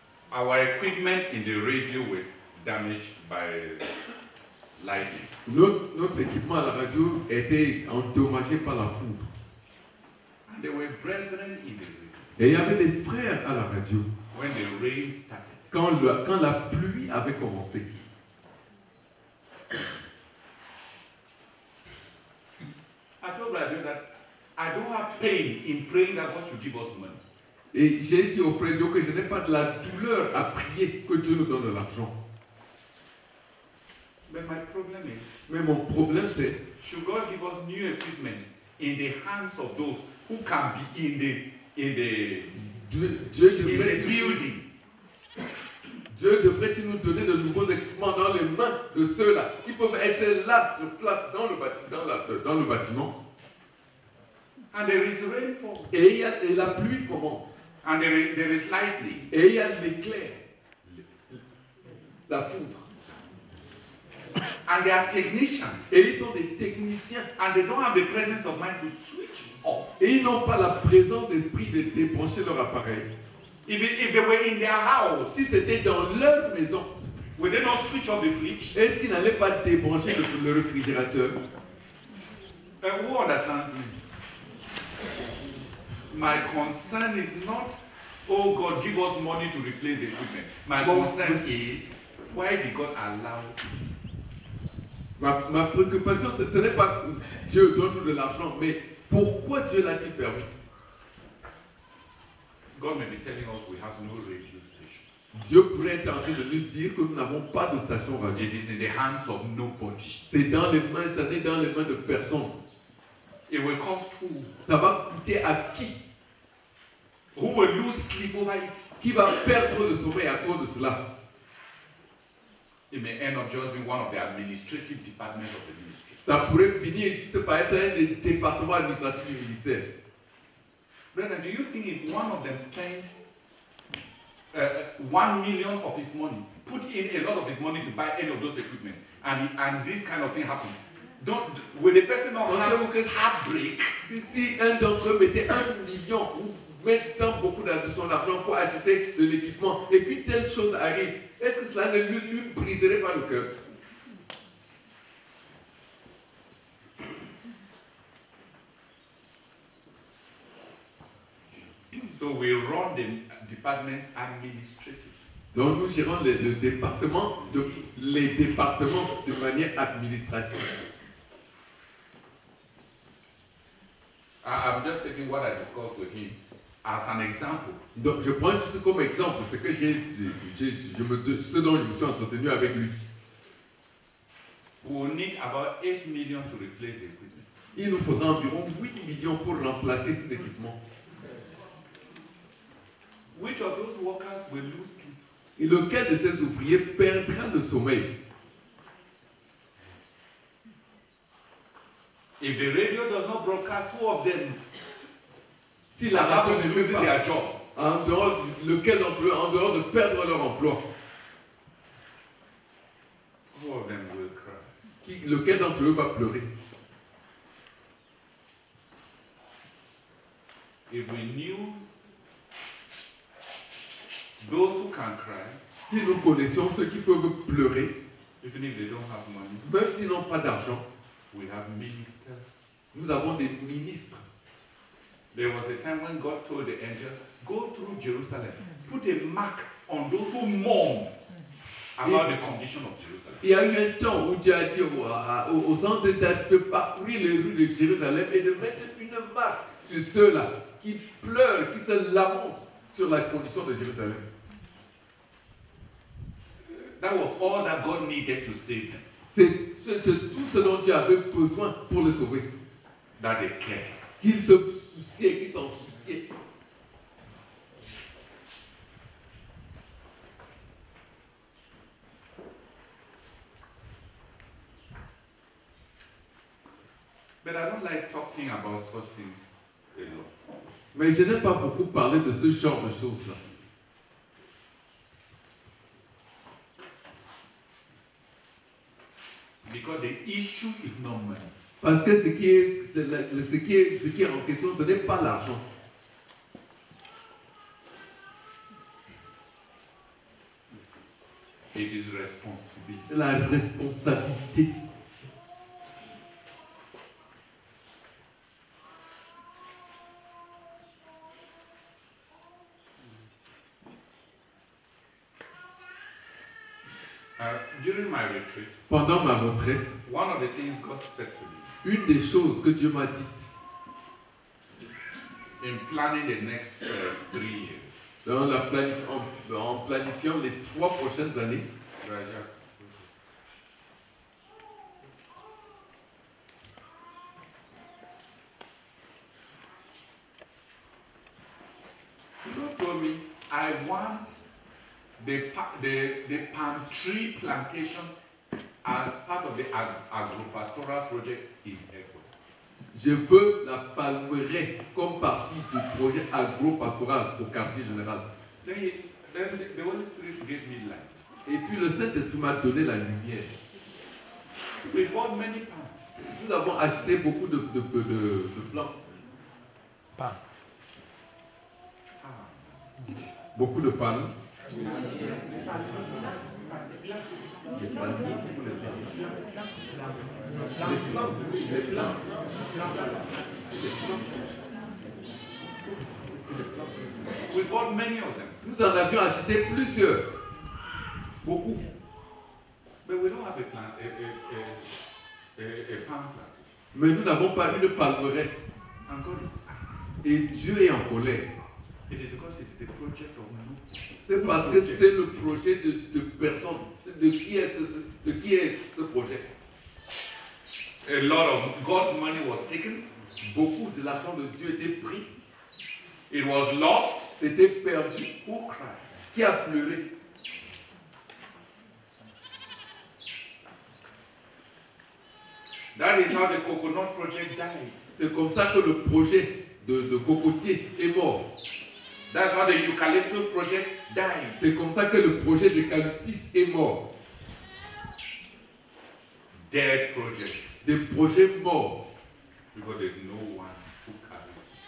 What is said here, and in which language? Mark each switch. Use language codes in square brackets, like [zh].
[en] Our equipment in the radio were damaged by lightning. [fr] Notre équipement à la radio était endommagé par la foudre. [en] And there were brethren in the radio. [fr] Et il y avait des frères à la radio. [en] When the rain started, [fr] Quand la pluie avait commencé. [en] I told Brother that I don't have pain in praying that God should give us money. [fr] Et j'ai dit au frère Dio que je n'ai pas de la douleur à prier que Dieu nous donne de l'argent. [en] But my problem is, [fr] Mais mon problème c'est, [en] should God give us new equipment in the hands of those who can be in the building? [fr] Dieu devrait-il nous donner de nouveaux équipements dans les mains de ceux-là qui peuvent être là, sur place, dans le bâtiment. [en] And there is rainfall. [fr] Et la pluie commence. [en] And there is lightning. [fr] Et il y a l'éclair, la foudre. [en] And they are technicians. [fr] Et ils sont des techniciens. [en] And they don't have the presence of mind to switch off. [fr] Et ils n'ont pas la présence d'esprit de débrancher leur appareil. [en] If they were in their house, [fr] Si c'était dans leur maison, [en] would they not switch off the fridge? [fr] est-ce qu'ils n'allaient pas débrancher le réfrigérateur? [en] Who understands me? My concern is not, oh God, give us money to replace the equipment. My concern is, why did God allow it? [fr] Ma préoccupation, ce n'est pas que Dieu donne de l'argent, mais pourquoi Dieu l'a-t-il permis? [en] God may be telling us we have no radio station. [fr] Dieu pourrait être en train de nous dire que nous n'avons pas de station radio. [en] It is in the hands of nobody. [fr] C'est dans les mains, ça n'est dans les mains de personne. [en] It will cost who? [fr] Ça va coûter à qui? [en] Who will lose sleep over it? [fr] Qui va perdre le sommeil à cause de cela? [en] It may end up just being one of the administrative departments of the ministry. [fr] Ça pourrait finir juste par être un des départements administratifs du ministère. [en] Brennan, do you think if one of them spent 1 million of his money, put in a lot of his money to buy any of those equipment, and this kind of thing happened, will the person not have heartbreak? [fr] Si un d'entre eux mettait 1 million ou mettant beaucoup de son argent pour acheter de l'équipement et qu'une telle chose arrive, est-ce que cela ne lui briserait pas le cœur? [en] So we run the departments administratively. [fr] Donc nous gérons les départements de manière administrative. [en] I'm just taking what I discussed with him as an example. [fr] Donc je prends juste comme exemple ce que ce dont je me suis entretenu avec lui. [en] We will need about 8 million to replace the equipment. [fr] Il nous faudra environ 8 millions pour remplacer cet équipement. [en] Which of those workers will lose sleep? [fr] Et lequel de ces ouvriers perdra le sommeil? [en] If the radio does not broadcast, who of them [fr] Si la radio ne fait [en] losing [fr] pas, [en] their job? [fr] en dehors, lequel d'entre eux, en dehors de perdre leur emploi, [en] Who of them will cry? [fr] lequel d'entre eux va pleurer? [en] If we knew those who can cry, [fr] Si nous connaissions ceux qui peuvent pleurer, [en] even if they don't have money, [fr] même s'ils n'ont pas d'argent, [en] we have ministers. [fr] nous avons des ministres. [en] There was a time when God told the angels, go through Jerusalem, put a mark on those who mourn about the condition of Jerusalem. [fr] Il y a eu un temps où Dieu a dit aux hommes de parcourir les rues de Jérusalem et de mettre une marque sur ceux-là qui pleurent, qui se lamentent sur la condition de Jérusalem. [en] That was all that God needed to save them. [fr] C'est tout ce dont Dieu avait besoin pour le sauver. [en] That they cared. [fr] Qu'ils se souciaient, qu'ils s'en souciaient. [en] But I don't like talking about such things a lot. [fr] Mais je n'aime pas beaucoup parler de ce genre de choses-là. [en] Because the issue is not money. [fr] Parce que ce qui est en question, ce n'est pas l'argent. [en] It is responsibility. [fr] C'est la responsabilité. [en] During my retreat, [fr] Pendant ma retraite, [en] one of the things God said to me [fr] une des choses que Dieu m'a dites [en] in planning the next 3 years, [fr] en planifiant les 3 prochaines années, [en] Raja, God told me, I want the palm tree plantation as part of the agro-pastoral project in Equinox. [fr] je veux la palmeraie comme partie du projet agro-pastoral au quartier général. [en] Then the Holy Spirit gave me light. [fr] Et puis le Saint-Esprit m'a donné la lumière. [en] We bought many palms. [fr] Nous avons acheté beaucoup de plants. Beaucoup de palmes. Les plants. [en] We bought many of them. [fr] Nous en avions acheté plusieurs. Beaucoup. [en] But we don't have a palm plantation. [fr] Mais nous n'avons pas une palmeraie. [en] And God is [fr] Et Dieu est en colère. [en] It is because it's the project of no. [fr] C'est parce que c'est le projet de personne. De qui est ce projet? [en] A lot of God's money was taken. [fr] Beaucoup de l'argent de Dieu était pris. [en] It was lost. [fr] C'était perdu. [en] Who cried? [fr] Qui a pleuré? [en] That is how the coconut project died. [fr] C'est comme ça que le projet de cocotier est mort. [en] That's how the eucalyptus project died. [fr] C'est comme ça que le projet d'eucalyptus est mort. [en] Dead projects. [fr] Des projets morts. [en] Because there's no one who carries it.